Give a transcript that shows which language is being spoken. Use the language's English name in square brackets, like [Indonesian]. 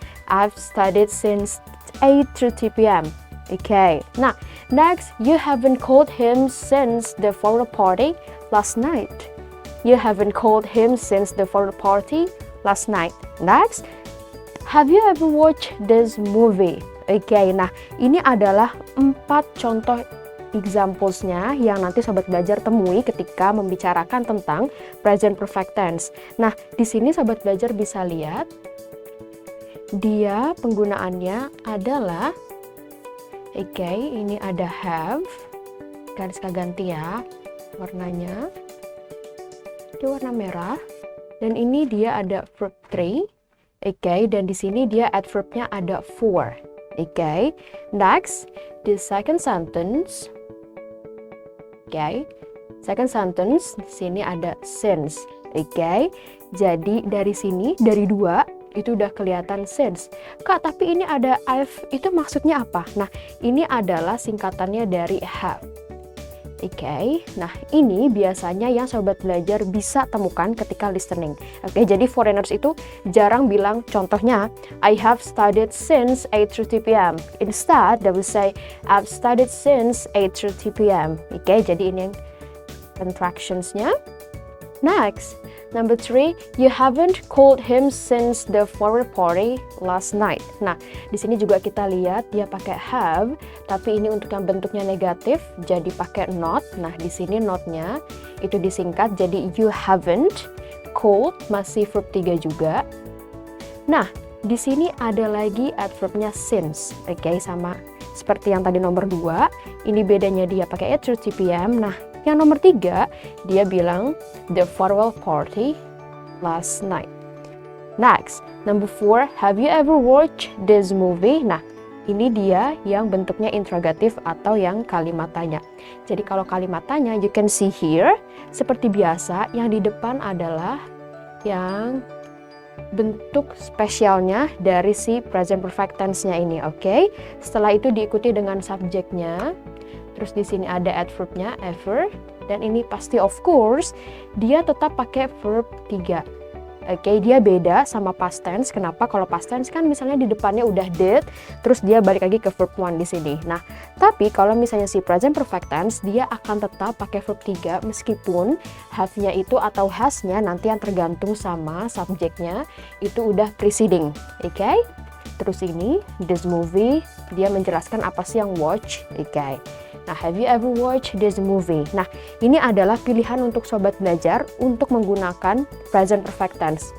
[English] I've studied since 8:30 p.m. Okay, nah, next, you haven't called him since the photo party last night. You haven't called him since the photo party last night. Next, have you ever watched this movie? [Indonesian] Okay, nah, ini adalah 4 contoh examples-nya yang nanti Sobat Belajar temui ketika membicarakan tentang present perfect tense. Nah, di sini Sobat Belajar bisa lihat, dia penggunaannya adalah oke, ini ada have, garis ganti ya warnanya, ini warna merah, dan ini dia ada verb 3, oke, dan di sini dia adverbnya ada for, oke. [English] Next, the second sentence, oke, second sentence, [Indonesian] di sini ada [English] since, oke. [Indonesian] Jadi dari sini, dari 2, itu udah kelihatan since. Kak, tapi ini ada I've, itu maksudnya apa? Nah, ini adalah singkatannya dari have. Oke, nah ini biasanya yang Sobat Belajar bisa temukan ketika listening. [English] Oke, jadi foreigners [Indonesian] itu jarang bilang contohnya, [English] I have studied since 8:30 p.m. Instead, they will say, I've studied since 8:30 p.m. [Indonesian] Oke, jadi ini contractions-nya. [English] Next, number 3, you haven't called him since the photo party last night. [Indonesian] Nah, di sini juga kita lihat dia pakai have, tapi ini untuk yang bentuknya negatif, jadi pakai not. Nah, di sini not-nya itu disingkat jadi you haven't called, masih verb 3 juga. Nah, di sini ada lagi adverbnya since. Oke, sama seperti yang tadi nomor 2, ini bedanya dia pakai 8:30 p.m. Nah, yang nomor 3, dia bilang [English] the farewell party last night. Next, number 4, have you ever watched this movie? [Indonesian] Nah, ini dia yang bentuknya interrogatif atau yang kalimat tanya. Jadi kalau kalimat tanya, [English] you can see here, [Indonesian] seperti biasa, yang di depan adalah yang bentuk spesialnya dari si present perfect tense-nya ini, oke? Setelah itu diikuti dengan subjeknya. Terus di sini ada adverb-nya, ever. Dan ini pasti [English] of course, [Indonesian] dia tetap pakai verb 3. Oke, dia beda sama past tense. Kenapa? Kalau past tense kan misalnya di depannya udah did, terus dia balik lagi ke verb 1 di sini. Nah, tapi kalau misalnya si present perfect tense, dia akan tetap pakai verb 3 meskipun have-nya itu atau has-nya nanti yang tergantung sama subjeknya itu udah preceding. Oke? Terus ini, this movie, dia menjelaskan apa sih yang watch. Oke. [English] Nah, have you ever watched this movie? [Indonesian] Nah, ini adalah pilihan untuk sobat belajar untuk menggunakan present perfect tense.